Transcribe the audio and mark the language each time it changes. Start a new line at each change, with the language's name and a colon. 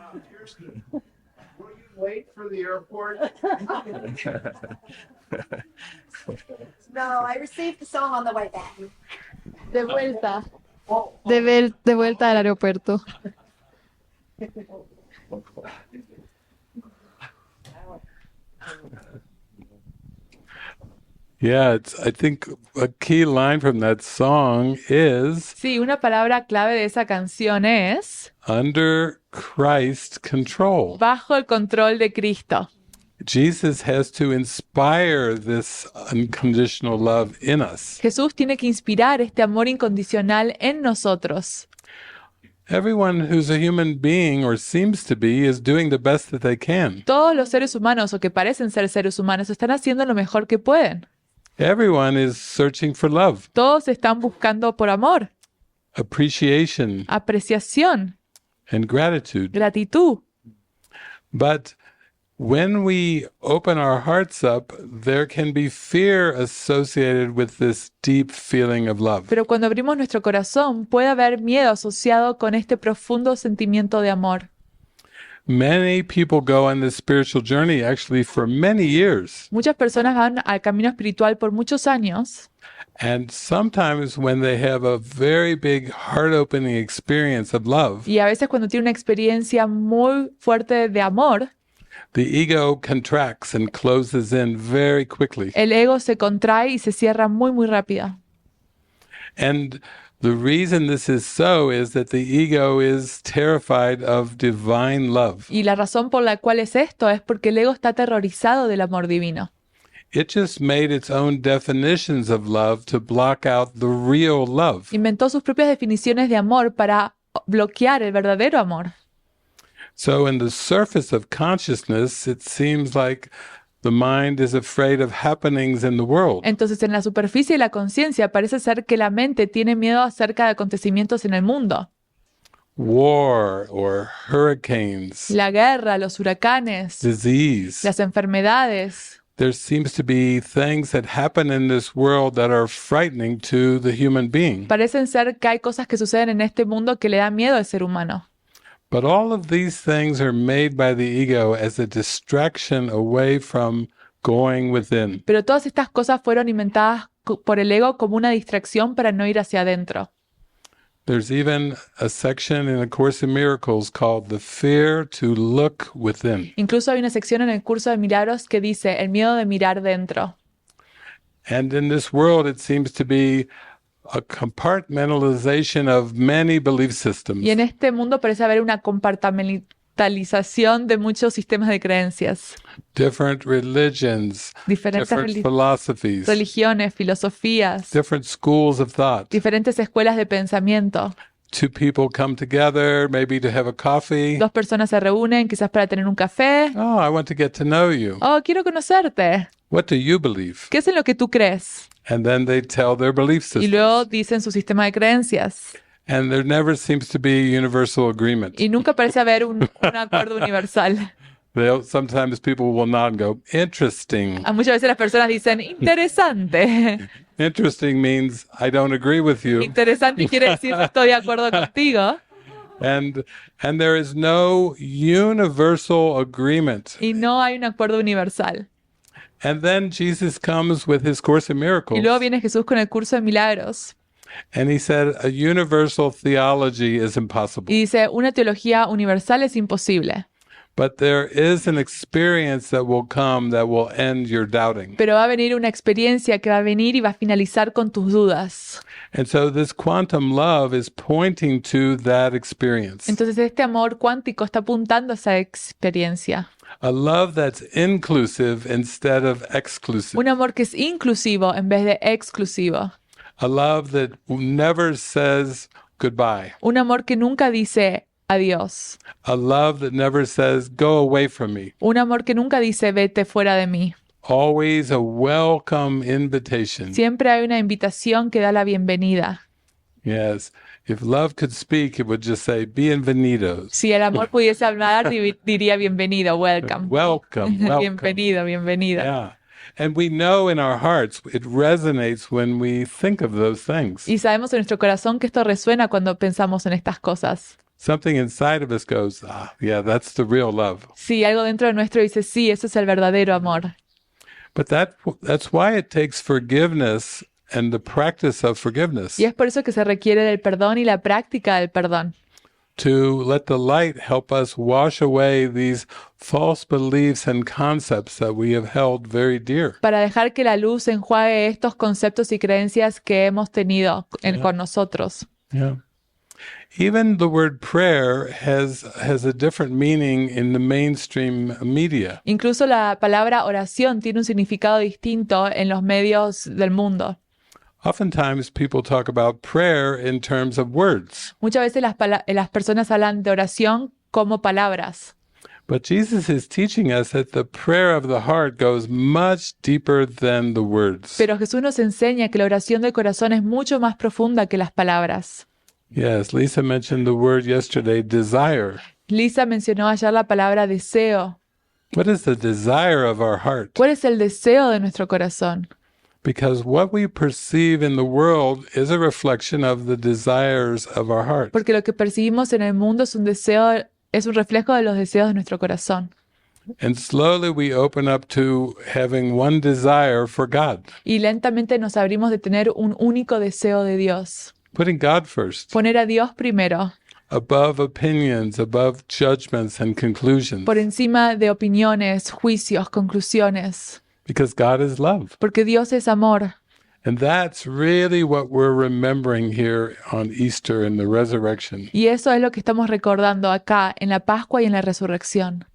English: Kirsten, will you wait for the airport? No, I received the song on the way back.
Spanish: De vuelta. De vuelta al aeropuerto.
English: Yeah, I think a key line from that song is
Spanish: Sí, una palabra clave de esa canción es
English: under Christ's control.
Spanish: bajo el control de Cristo.
English: Jesus has to inspire this unconditional love in us.
Spanish: Jesús tiene que inspirar este amor incondicional en nosotros.
English: Everyone who's a human being or seems to be is doing the best that they can.
Spanish: Todos los seres humanos o que parecen ser seres humanos están haciendo lo mejor que pueden.
English: Everyone is searching for love,
Spanish: Todos están buscando por amor,
English: appreciation,
Spanish: apreciación,
English: and gratitude.
Spanish: gratitud.
English: But when we open our hearts up, there can be fear associated with this deep feeling of love.
Spanish: Pero cuando abrimos nuestro corazón puede haber miedo asociado con este profundo sentimiento de amor.
English: Many people go on this spiritual journey actually for many years.
Spanish: Muchas personas van al camino espiritual por muchos años
English: And sometimes when they have a very big heart-opening experience of love,
Spanish: y a veces cuando tienen una experiencia muy fuerte de amor,
English: the ego contracts and closes in very quickly.
Spanish: El ego se contrae y se cierra muy, muy rápido.
English: And the reason this is so is that the ego is terrified of divine love.
Spanish: Y la razón por la cual es esto es porque el ego está aterrorizado del amor divino.
English: It just made its own definitions of love to block out the real love.
Spanish: Inventó sus propias definiciones de amor para bloquear el verdadero amor.
English: So in the surface of consciousness, it seems like the mind is afraid of happenings in the world.
Spanish: Entonces, en la superficie de la conciencia parece ser que la mente tiene miedo acerca de acontecimientos en el mundo.
English: War or hurricanes,
Spanish: La guerra, los huracanes,
English: disease.
Spanish: las enfermedades.
English: There seems to be things that happen in this world that are frightening to the human being.
Spanish: Parecen ser que hay cosas que suceden en este mundo que le dan miedo al ser humano.
English: But all of these things are made by the ego as a distraction away from going within.
Spanish: Pero todas estas cosas fueron inventadas por el ego como una distracción para no ir hacia adentro.
English: There's even a section in A Course in Miracles called the fear to look within.
Spanish: Incluso hay una sección en el curso de Milagros que dice el miedo de mirar dentro.
English: And in this world, it seems to be a compartmentalization of many belief systems.
Spanish: Y en este mundo parece haber una compartimentalización de muchos sistemas de creencias.
English: Different religions,
Spanish: Diferentes
English: different philosophies,
Spanish: religiones, filosofías,
English: different schools of thought.
Spanish: diferentes escuelas de pensamiento.
English: Two people come together, maybe to have a coffee.
Spanish: Dos personas se reúnen quizás para tener un café.
English: Oh, I want to get to know you.
Spanish: Oh, quiero conocerte.
English: What do you believe?
Spanish: ¿Qué es en lo que tú crees?
English: And then they tell their belief
Spanish: Y
English: system.
Spanish: luego dicen su sistema de creencias.
English: And there never seems to be universal agreement.
Spanish: Y nunca parece haber un acuerdo universal.
English: Sometimes people will nod and go, interesting.
Spanish: Muchas veces las personas dicen, interesante.
English: Interesting means I don't agree with you.
Spanish: Interesante quiere decir no estoy de acuerdo contigo.
English: And there is no universal agreement.
Spanish: Y no hay un acuerdo universal.
English: And then Jesus comes with his Course in Miracles.
Spanish: Y luego viene Jesús con el curso de milagros.
English: And he said, a universal theology is impossible.
Spanish: Y dice, una teología universal es imposible.
English: But there is an experience that will come that will end your doubting.
Spanish: Pero va a venir una experiencia que va a venir y va a finalizar con tus dudas.
English: And so this quantum love is pointing to that experience.
Spanish: Entonces este amor cuántico está apuntando a esa experiencia.
English: A love that's inclusive instead of exclusive.
Spanish: Un amor que es inclusivo en vez de exclusivo.
English: A love that never says goodbye.
Spanish: Un amor que nunca dice adiós.
English: A love that never says go away from me.
Spanish: Un amor que nunca dice vete fuera de mí.
English: Always a welcome invitation.
Spanish: Siempre hay una invitación que da la bienvenida.
English: Yes. If love could speak, it would just say, bienvenidos.
Spanish: Si el amor pudiese hablar, diría bienvenido, welcome.
English: Welcome, welcome.
Spanish: Bienvenido, bienvenida.
English: Yeah. And we know in our hearts, it resonates when we think of those things.
Spanish: Y sabemos en nuestro corazón que esto resuena cuando pensamos en estas cosas.
English: Something inside of us goes, yeah, that's the real love.
Spanish: Sí, algo dentro de nuestro dice, sí, ese es el verdadero amor.
English: But that's why it takes forgiveness and the practice of forgiveness
Spanish: Y es por eso que se requiere del perdón y la práctica del perdón.
English: to let the light help us wash away these false beliefs and concepts that we have held very dear.
Spanish: Para dejar que la luz enjuague estos conceptos y creencias que hemos tenido con nosotros.
English: Yeah. Even the word prayer has a different meaning in the mainstream media.
Spanish: Incluso la palabra oración tiene un significado distinto en los medios del mundo.
English: Oftentimes people talk about prayer in terms of words.
Spanish: Muchas veces las personas hablan de oración como palabras.
English: But Jesus is teaching us that the prayer of the heart goes much deeper than the words.
Spanish: Pero Jesús nos enseña que la oración del corazón es mucho más profunda que las palabras.
English: Yes, Lisa mentioned the word yesterday, desire.
Spanish: Lisa mencionó ayer la palabra deseo.
English: What is the desire of our heart?
Spanish: ¿Cuál es el deseo de nuestro corazón?
English: Because what we perceive in the world is a reflection of the desires of our heart.
Spanish: Porque lo que percibimos en el mundo es un reflejo de los deseos de nuestro corazón.
English: And slowly we open up to having one desire for God.
Spanish: Y lentamente nos abrimos de tener un único deseo de Dios.
English: Putting God first.
Spanish: Poner a Dios primero.
English: above opinions, above judgments and conclusions.
Spanish: por encima de opiniones, juicios, conclusiones,
English: Because God is love.
Spanish: porque Dios es amor.
English: And that's really what we're remembering here on Easter and the resurrection.
Spanish: Y eso es lo que estamos recordando acá en la Pascua y en la Resurrección.